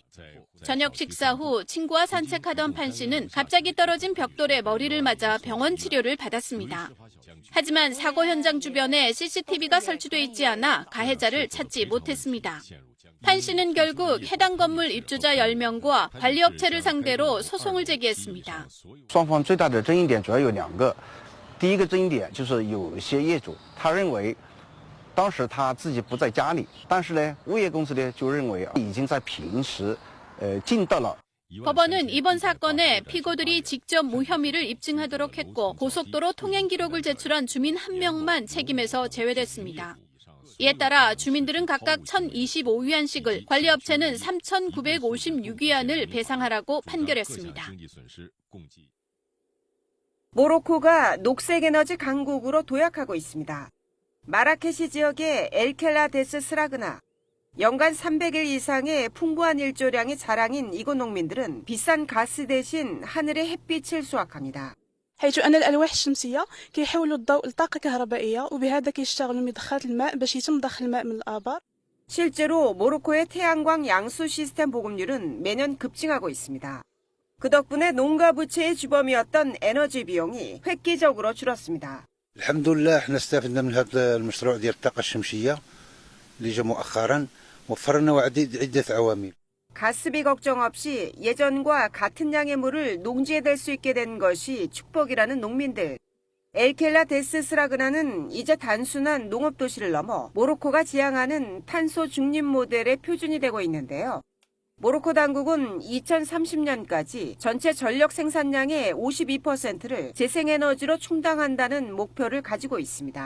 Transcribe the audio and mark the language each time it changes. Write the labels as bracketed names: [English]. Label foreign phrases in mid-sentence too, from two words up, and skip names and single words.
[Korean] 저녁 식사 후 친구와 산책하던 판 씨는 갑자기 떨어진 벽돌에 머리를 맞아 병원 치료를 받았습니다. 하지만 사고 현장 주변에 CCTV가 설치돼 있지 않아 가해자를 찾지 못했습니다. 판 씨는 결국 해당 건물 입주자 10명과 관리업체를 상대로 소송을 제기했습니다. [Chinese] 双方最大的争议点主要有2个。第一个争议点就是有一些业主他认为当时他自己不在家里，但是呢物业公司呢就认为已经在平时尽到了 [Korean] 법원은 이번 사건에 피고들이 직접 무혐의를 입증하도록 했고 고속도로 통행 기록을 제출한 주민 1명만 책임에서 제외됐습니다. 이에 따라 주민들은 각각 1,025위안씩을, 관리업체는 3,956위안을 배상하라고 판결했습니다. 모로코가 녹색에너지 강국으로 도약하고 있습니다. 마라케시 지역의 엘켈라 데스 스라그나. 연간 300일 이상의 풍부한 일조량이 자랑인 이곳 농민들은 비싼 가스 대신 하늘의 햇빛을 수확합니다. [Arabic] حيث أن الألواح الشمسية كيحولوا الضوء لطاقة كهربائية وبهذا كيشتغلوا مضخات الماء باش يتم ضخ الماء من الآبار. [Korean] 실제로 모로코의 태양광 양수 시스템 보급률은 매년 급증하고 있습니다. 그 덕분에 농가 부채의 주범이었던 에너지 비용이 획기적으로 줄었습니다. [Arabic] الحمد لله احنا استفدنا من هذا المشروع ديال الطاقة الشمسية اللي جا مؤخرا وفرنا عدة عوامل. [Korean] 가스비 걱정 없이 예전과 같은 양의 물을 농지에 댈 수 있게 된 것이 축복이라는 농민들. 엘켈라 데스 스라그나는 이제 단순한 농업도시를 넘어 모로코가 지향하는 탄소 중립 모델의 표준이 되고 있는데요. 모로코 당국은 2030년까지 전체 전력 생산량의 52%를 재생에너지로 충당한다는 목표를 가지고 있습니다.